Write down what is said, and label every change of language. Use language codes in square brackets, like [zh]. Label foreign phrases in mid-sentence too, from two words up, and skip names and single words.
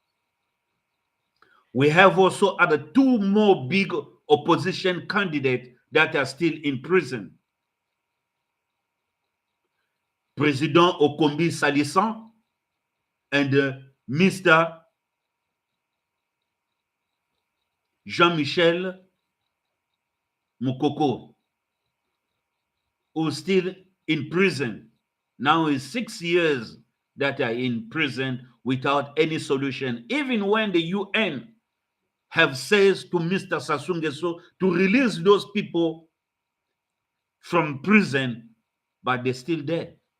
[en] We have also other two more big opposition candidates that are still in prison. President Okombi Salisan and Mr. Jean-Michel Mukoko, who is still in prison. Now is 6 years that are in prison without any solution, even when the UN have says to Mr. Sassou Nguesso to release those people from prison, but they're still there.